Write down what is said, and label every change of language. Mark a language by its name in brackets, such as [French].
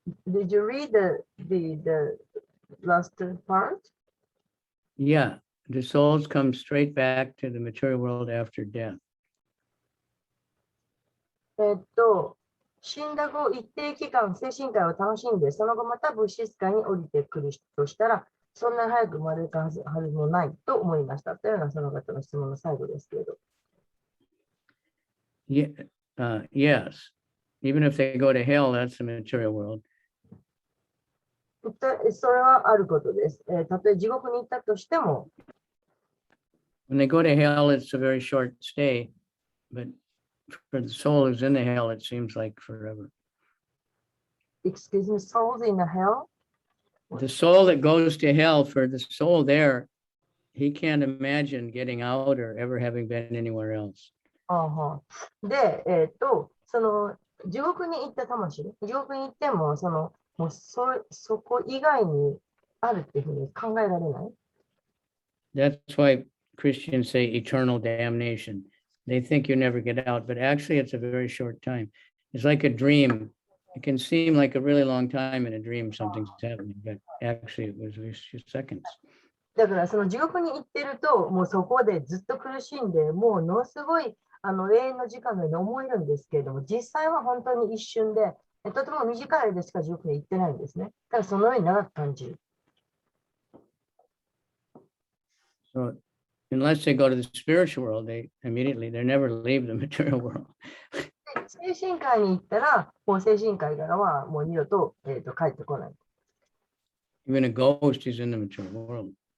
[English] Did you read the last part? Yeah, the souls come straight back to the material world after death. [Japanese] 死んだ後、一定期間、精神界を楽しんで、その後また物質界に降りてくるとしたら、そんなに早く生まれ変わるはずもないと思いました。というのがその方の質問の最後ですけれど。 [English] Yes, even if they go to hell, that's the material world. [Japanese] それはあることです。たとえ地獄に行ったとしても。 [English] When they go to hell, it's a very short stay, but for the soul who's in the hell, it seems like forever. Excuse me, souls in the hell? The soul that goes to hell, for the soul there, he can't imagine getting out or ever having been anywhere else. [Japanese] で、その地獄に行った魂、地獄に行っても、もうそこ以外にあるっていうふうに考えられない。 [English] That's why Christians say eternal damnation. They think you never get out, but actually it's a very short time. It's like a dream. It can seem like a really long time in a dream, something's happening, but actually it was just seconds. [Japanese] だからその地獄に行ってると、もうそこでずっと苦しんで、ものすごい永遠の時間のように思えるんですけれども、実際は本当に一瞬で、とても短い間しか地獄に行ってないんですね。だからそのように長く感じる。 [English] So, unless they go to the spiritual world, they never leave the material world. [Japanese] 精神界に行ったら、もう精神界からはもう二度と、帰ってこない。 [English] Even a ghost is in the material world.